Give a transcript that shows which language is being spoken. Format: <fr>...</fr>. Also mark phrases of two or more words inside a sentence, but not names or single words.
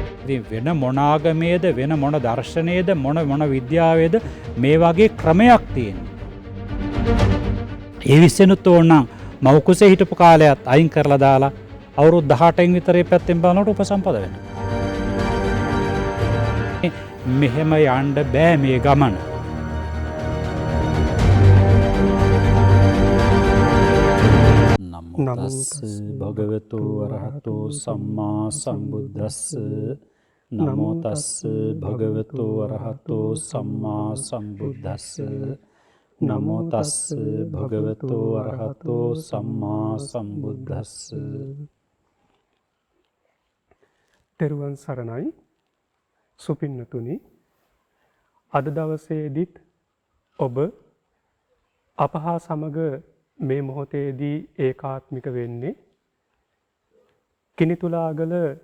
<si>ඉතින් වෙන මොන ආගමේද වෙන මොන දර්ශනයේද මොන විද්‍යාවේද මේ වගේ ක්‍රමයක් තියෙනවා. ඒ විශ්සෙනුත් ඕනනම් මව්කුසේ හිටපු කාලයත් අයින් කරලා දාලා අවුරුදු 18න් විතරේ පැත්තෙන් බලනකොට උපසම්පද වෙනවා. මෙහෙම යන්න බෑ මේ ගමන.</si> <pi>නමෝ තස්ස භගවතු වරහතෝ සම්මා සම්බුද්දස්ස නමෝ තස්ස භගවතු වරහතෝ සම්මා සම්බුද්දස්ස නමෝ තස්ස භගවතු වරහතෝ සම්මා සම්බුද්දස්ස.</pi> <si>තෙරුවන් සරණයි සුපින්නතුනි. අද දවසේදීත් ඔබ අප හා සමග මේ මොහොතේදී ඒකාත්මික වෙන්නේ කිනිතුලාගල</si>